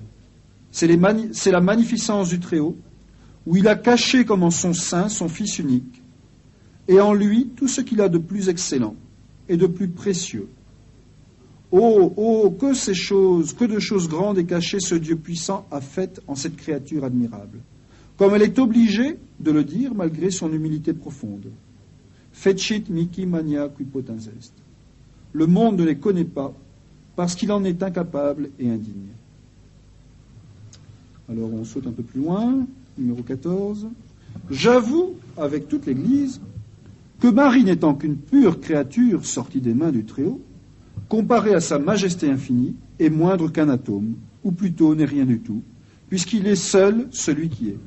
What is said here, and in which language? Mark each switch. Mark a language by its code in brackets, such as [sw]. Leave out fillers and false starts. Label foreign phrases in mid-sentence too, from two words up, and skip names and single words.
[fr] C'est la magnificence du Très-Haut, où il a caché comme en son sein son Fils unique, et en lui tout ce qu'il a de plus excellent et de plus précieux. Oh, oh, que de choses grandes et cachées ce Dieu puissant a faites en cette créature admirable, comme elle est obligée de le dire malgré son humilité profonde. [la] Fecit mihi mania qui potens est. [fr] Le monde ne les connaît pas parce qu'il en est incapable et indigne. Alors on saute un peu plus loin, numéro 14. J'avoue, avec toute l'Église, que Marie n'étant qu'une pure créature sortie des mains du Très-Haut, comparée à sa majesté infinie, est moindre qu'un atome, ou plutôt n'est rien du tout, puisqu'il est seul celui qui est.